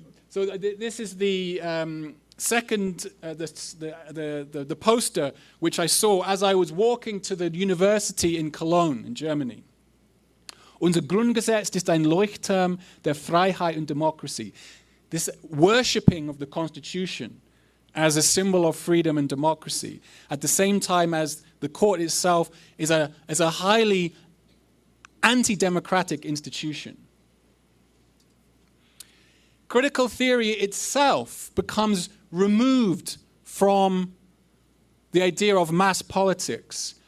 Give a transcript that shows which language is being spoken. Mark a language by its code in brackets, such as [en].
[en] So this is the second, the poster which I saw as I was walking to the university in Cologne, in Germany. [de] Unser Grundgesetz ist ein Leuchtturm der Freiheit und Democracy. [en] This worshipping of the Constitution as a symbol of freedom and democracy, at the same time as the court itself is a highly anti-democratic institution. Critical theory itself becomes removed from the idea of mass politics.